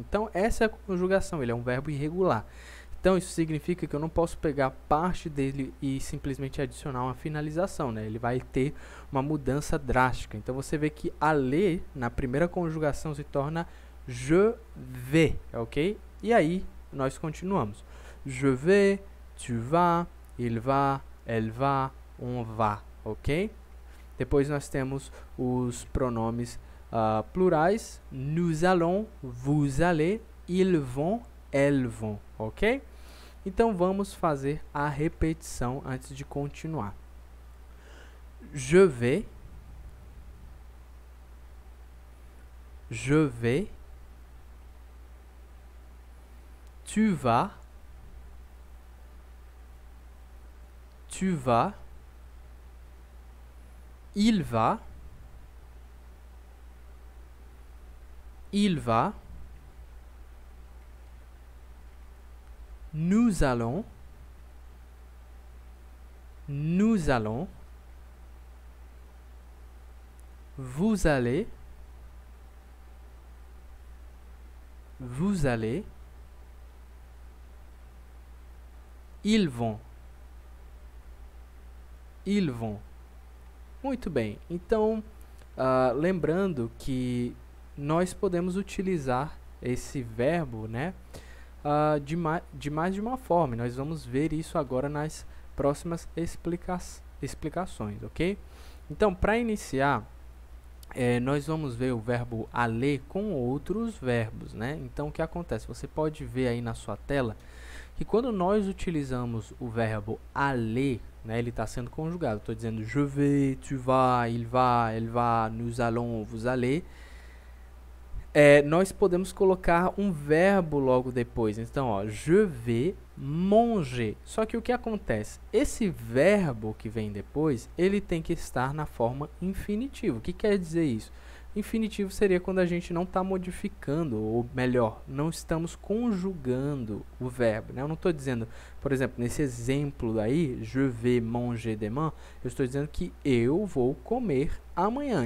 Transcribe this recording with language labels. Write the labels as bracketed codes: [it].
[pt] Então, essa é a conjugação, ele é um verbo irregular. Então, isso significa que eu não posso pegar parte dele e simplesmente adicionar uma finalização, né? Ele vai ter uma mudança drástica. Então, você vê que aller, na primeira conjugação, se torna [fr] je vais, [pt] ok? E aí, nós continuamos. [fr] Je vais, tu vas, il va, elle va, on va, ok? [pt] Depois nós temos os pronomes plurais. [fr] Nous allons, vous allez, ils vont, elles vont, ok? [pt] Então vamos fazer a repetição antes de continuar. [fr] Je vais, je vais, tu vas, tu vas, il va, il va, nous allons, nous allons, vous allez, vous allez, ils vont, ils vont. [pt] Muito bem, então, lembrando que nós podemos utilizar esse verbo, né, de mais de uma forma. Nós vamos ver isso agora nas próximas explicações, ok? Então, para iniciar, nós vamos ver o verbo aller com outros verbos, né? Então, o que acontece? Você pode ver aí na sua tela que quando nós utilizamos o verbo aller, né, ele está sendo conjugado. Estou dizendo [fr] je vais, tu vas, il va, elle va, nous allons, vous allez. [pt] Nós podemos colocar um verbo logo depois. Então, ó, [fr] je vais manger. [pt] Só que o que acontece? Esse verbo que vem depois, ele tem que estar na forma infinitivo. O que quer dizer isso? Infinitivo seria quando a gente não está modificando, ou melhor, não estamos conjugando o verbo, né? Eu não estou dizendo, por exemplo, nesse exemplo aí, [fr] je vais manger demain, [pt] eu estou dizendo que eu vou comer amanhã.